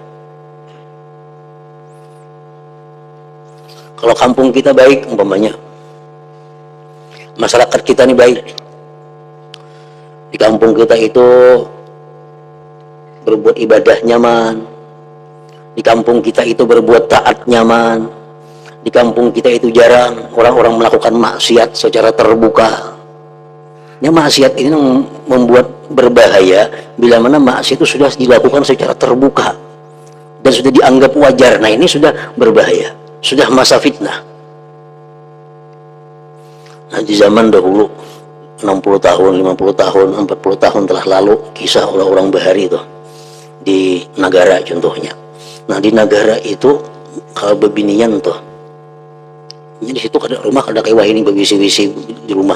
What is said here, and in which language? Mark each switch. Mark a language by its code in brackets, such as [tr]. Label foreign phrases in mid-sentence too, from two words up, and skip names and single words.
[bjn] Kalau kampung kita baik, umpamanya masyarakat kita ini baik, di kampung kita itu berbuat ibadah nyaman, di kampung kita itu berbuat taat nyaman, di kampung kita itu jarang orang-orang melakukan maksiat secara terbuka. [id] Ya, maksiat ini membuat berbahaya bila mana maksiat itu sudah dilakukan secara terbuka dan sudah dianggap wajar. Nah, ini sudah berbahaya, sudah masa fitnah. Nah, di zaman dahulu 60 tahun, 50 tahun, 40 tahun telah lalu, kisah orang-orang Bahari itu di Nagara contohnya. [bjn] Nah, di Nagara itu kalau bebinian tuh, di situ ada rumah, ada kayak ini bebisi-bisi di rumah.